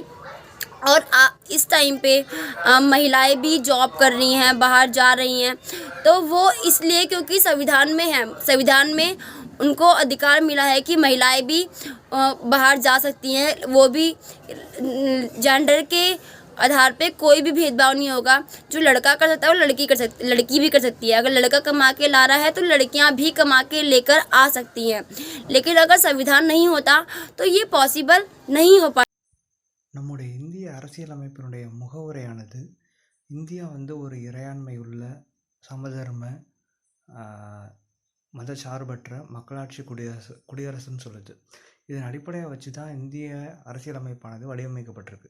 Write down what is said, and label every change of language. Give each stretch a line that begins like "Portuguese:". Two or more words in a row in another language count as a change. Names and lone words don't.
Hindi: और इस टाइम पे महिलाएं भी जॉब कर रही हैं, बाहर जा रही हैं, तो वो इसलिए क्योंकि संविधान में है, संविधान में उनको अधिकार मिला है कि महिलाएं भी बाहर जा सकती हैं, वो भी जेंडर के आधार पे कोई भी भेदभाव नहीं होगा। जो लड़का कर सकता है वो लड़की भी कर सकती है। अगर लड़का कमा के ला रहा है तो लड़कियां भी कमा के लेकर आ सकती हैं। लेकिन अगर संविधान नहीं होता तो ये पॉसिबल नहीं हो पाता।
Tamil: நம்முடைய இந்திய அரசியலமைப்பினுடைய முகவுரையானது இந்தியா ஒரு இறையாண்மை உள்ள சமதர்ம மதசார்பற்ற மக்களாட்சி குடியரசுன்னு சொல்லுது. இதன் அடிப்படையாக வச்சு தான் இந்திய அரசியலமைப்பானது வடிவமைக்கப்பட்டிருக்கு.